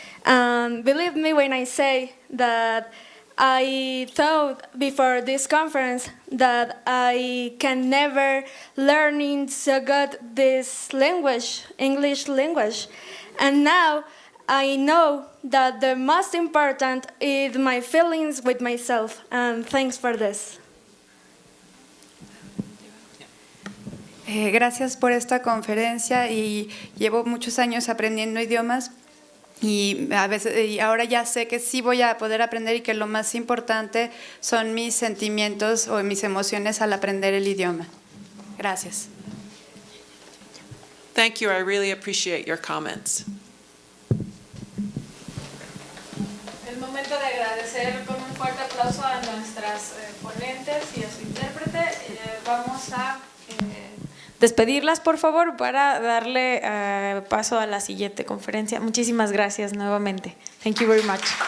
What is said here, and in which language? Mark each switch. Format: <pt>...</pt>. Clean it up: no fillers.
<en>And believe me when I say that I thought before this conference that I can never learn so good this language, English language. And now I know that the most important is my feelings with myself, and thanks for this.</en> <es>Gracias por esta conferencia y llevo muchos años aprendiendo idiomas y ahora ya sé que sí voy a poder aprender y que lo más importante son mis sentimientos o mis emociones al aprender el idioma. Gracias.</es> <en>Thank you. I really appreciate your comments.</en> <es>Es momento de agradecer con un fuerte aplauso a nuestras ponentes y a su intérprete. Vamos a despedirlas, por favor, para darle paso a la siguiente conferencia. Muchísimas gracias nuevamente.</es> <en>Thank you very much.</en>